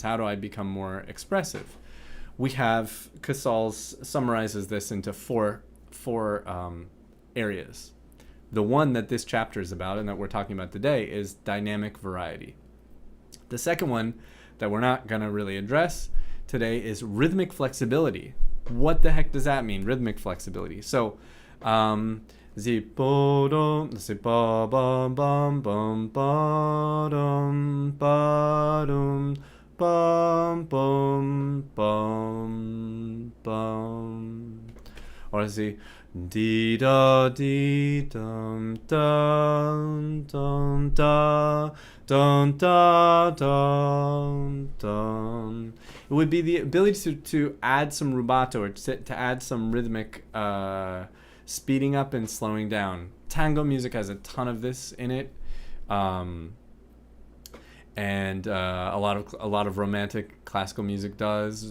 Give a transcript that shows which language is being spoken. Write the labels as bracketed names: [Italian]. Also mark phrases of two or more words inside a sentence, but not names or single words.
[English] How do I become more expressive? We have, Casals summarizes this into four areas. The one that this chapter is about and that we're talking about today is dynamic variety. The second one that we're not going to really address today is rhythmic flexibility. What the heck does that mean, rhythmic flexibility? So, Zipodom, zipabam bam bam badum badum bam bam bam bam. Or di da di dum dum dum da dum da dum dum. It would be the ability to add some rubato, or to add some rhythmic speeding up and slowing down. Tango music has a ton of this in it, and a lot of romantic classical music does.